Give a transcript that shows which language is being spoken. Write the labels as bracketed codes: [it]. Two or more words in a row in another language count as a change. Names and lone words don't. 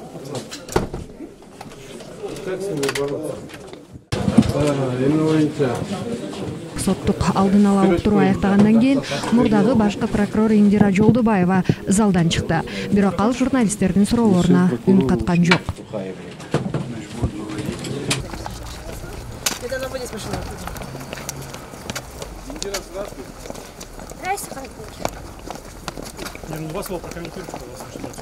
[ru] Как с ними бороться? [ky] Соттук алдын ала уктуруу аяктагандан кийин мурдагы башкы прокурор Индира Жолдубаева залдан чыкты. Бирок ал журналисттердин суроолоруна үн каткан жок. [ru] Вас прокомментируйте, пожалуйста.